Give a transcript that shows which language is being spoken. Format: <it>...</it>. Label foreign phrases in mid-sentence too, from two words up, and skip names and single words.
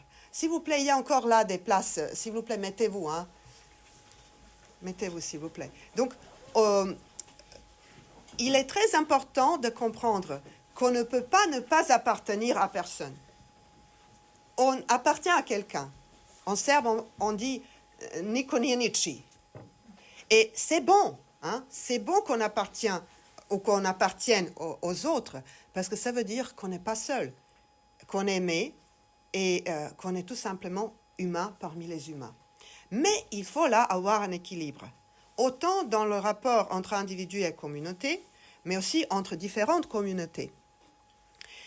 <fr>S'il vous plaît, il y a encore là des places. S'il vous plaît, mettez-vous. Hein. Mettez-vous, s'il vous plaît. Donc, il est très important de comprendre qu'on ne peut pas ne pas appartenir à personne. On appartient à quelqu'un. En serbe, on dit «</fr> <sr>niko nije ničiji ».</sr> <fr>Et c'est bon. Hein? C'est bon qu'on appartienne aux autres, parce que ça veut dire qu'on n'est pas seul, qu'on est aimé et qu'on est tout simplement humain parmi les humains. Mais il faut là avoir un équilibre, autant dans le rapport entre individu et communauté, mais aussi entre différentes communautés.</fr>